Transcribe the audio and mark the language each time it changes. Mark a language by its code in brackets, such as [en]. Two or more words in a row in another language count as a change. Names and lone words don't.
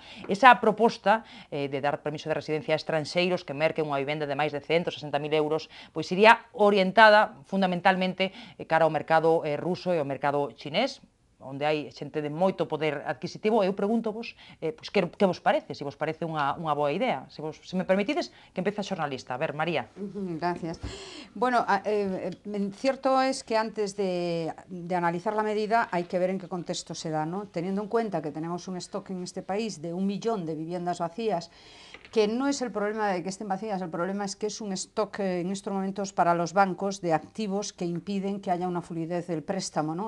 [gl] Esa proposta de dar permiso de residencia a estranxeiros que merquen unha vivenda de máis de 160.000 euros, pois iría orientada fundamentalmente cara ao mercado ruso e ao mercado chinés, onde hai xente de moito poder adquisitivo. Eu pregunto-vos pois, que vos parece, se vos parece unha boa idea. Se me permitides, que empece a xornalista. A ver, María. [es] Gracias. Bueno, cierto es que antes de analizar la medida hay que ver en qué contexto se da, ¿no? Teniendo en cuenta que tenemos un stock en este país de 1 millón de viviendas vacías, que no es el problema de que estén vacías, el problema es que es un stock en estos momentos para los bancos de activos que impiden que haya una fluidez del préstamo, ¿no?